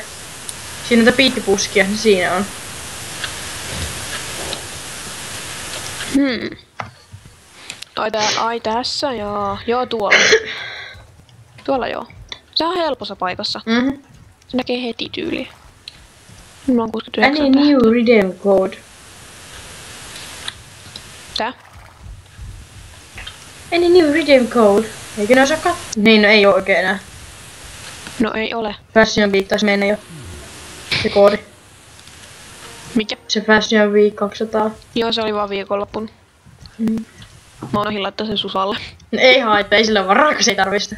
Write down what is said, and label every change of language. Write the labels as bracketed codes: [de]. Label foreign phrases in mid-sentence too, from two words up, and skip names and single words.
[fi] Siinä on niitä piikkipuskia, niin siinä on. Ai tässä joo. Joo tuolla. Tuolla joo. Se on helpossa paikassa. Se näkee heti tyyliin. Mulla on 69 [en] Any new redeem code. [fi] Tää? [en] Any new redeem code. [fi] Eikö ne osaa Niin, no ei oo oikein enää. No ei ole. Fashion Week taisi mennä jo. Se koodi. Mikä? Se Fashion Week 200. Joo, se oli vaan viikonloppuna. Mä unohdin laittaa sen Susalle. No ei haittaa, ei sillä ole varaa, kun se ei tarvii sitä.